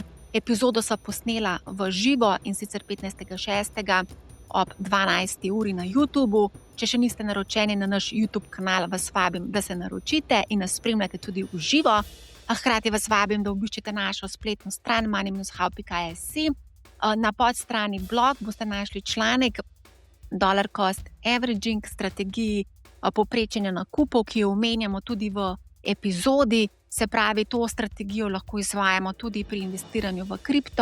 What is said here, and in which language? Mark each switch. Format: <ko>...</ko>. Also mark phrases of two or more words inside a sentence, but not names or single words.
<sl>Epizodo sva posnela v živo, in sicer 15.6. ob 12. uri na YouTubu. Če še niste naročeni na naš YouTube kanal, vas vabim, da se naročite in nas spremljate tudi v živo. Hkrati vas vabim, da obiščete našo spletno stran money-how.es. Na podstrani blog boste našli članek Dollar Cost Averaging, strategiji povprečenja nakupov, ki jo omenjamo tudi v epizodi. Se pravi, to strategijo lahko izvajamo tudi pri investiranju v kripto.</sl>